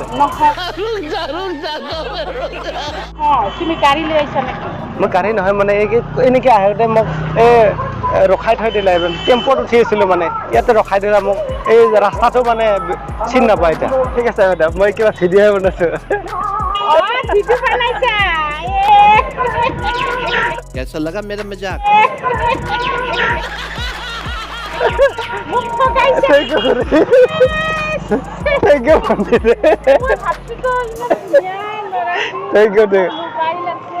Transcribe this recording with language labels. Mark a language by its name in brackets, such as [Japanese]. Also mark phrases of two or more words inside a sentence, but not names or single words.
[Assamese] নহয় তুমি গাড়ী লৈ আহিছা নেকি মই গাড়ী নহয় মানে এনেকৈ আহোঁতে মোক এই ৰখাই থৈ দিলে টেম্পত উঠি আছিলোঁ মানে ইয়াতে ৰখাই দিলে মোক এই ৰাস্তাটো মানে চিনি নাপায় এতিয়া ঠিক আছে বাইদেউ মই কিবা ভিডিঅ'হে বনাইছোঁ ভিডিঅ' বনাইছা [Hindi] कैसा लगा मेरा मजाक [Assamese] মোক ঠগাইছা [English] thank you thank you [Assamese] ভণ্টি মই ভাবছিলো ইমান ধুনীয়া ল'ৰাটো [English] thank you [Assamese] দে মোবাইল আছে